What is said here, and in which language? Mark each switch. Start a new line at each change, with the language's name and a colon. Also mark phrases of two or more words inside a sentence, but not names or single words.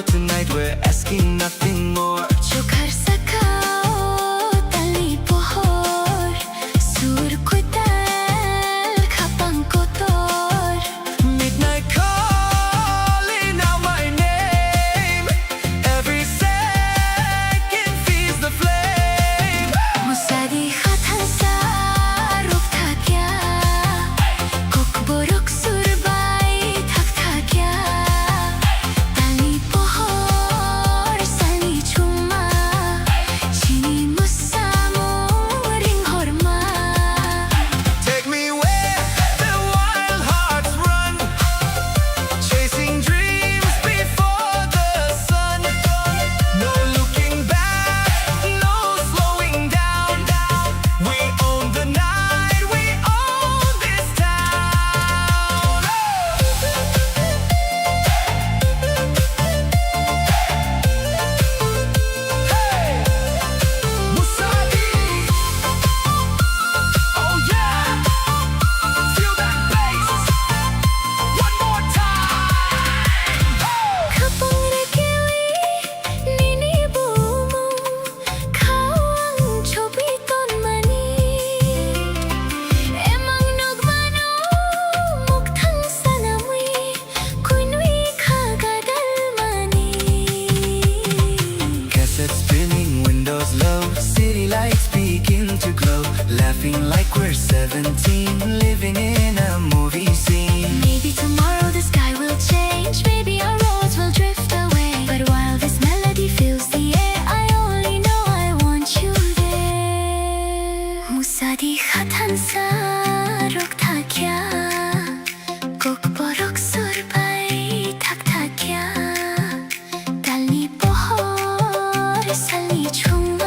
English: Tonight we're asking nothing more.
Kok Borok: Chokar sakao tali pohor sur koital khapang kotor.
English: Midnight calling out my name. Every second feeds the flame.
Kok Borok: Musadi khatan sa ruk thakya. Borok surbai thak thakya. Tali pohor sali chuma. Chini musamo ring horma.
English: Take me where the wild hearts run, chasing dreams before the sun. No looking back, no slowing down. We own the night, we own this town. Musadi, oh yeah, feel that bass, one more time.
Kok Borok: Khapang rekewi nini bumu. Khawang chobi ton mani. Emang nogmano mukthang sanamui. Kuinui khagadal mani.
English: Cassette spinning, windows low, city lights begin to glow. Laughing like we're 17, living in a movie scene. Maybe tomorrow the sky will change. Maybe our roads will drift away. But while this melody fills the air, I only know I want you there.
Kok Borok: Musadi khatan sa rok thakya. Kok borok surbai thak thakya. Tali pohor sali chuma.